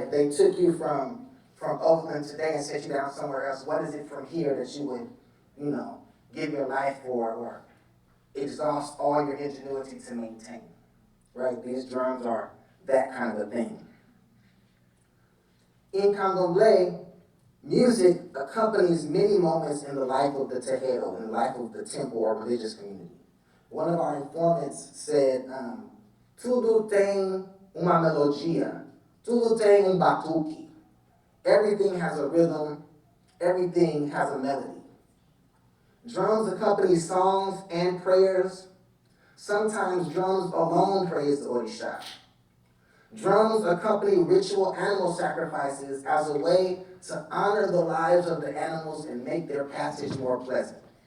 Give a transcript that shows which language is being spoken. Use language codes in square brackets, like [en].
[en] If they took you from Oakland today and set you down somewhere else, what is it from here that you would, give your life for or exhaust all your ingenuity to maintain, right? These drums are that kind of a thing. In Candomblé, music accompanies many moments in the life of the Tejero, in the life of the temple or religious community. One of our informants said, [pt] tudo tem uma melodia, tudo tem batuque. [en] Everything has a rhythm, everything has a melody. Drums accompany songs and prayers. Sometimes drums alone praise the Orisha. Drums accompany ritual animal sacrifices as a way to honor the lives of the animals and make their passage more pleasant.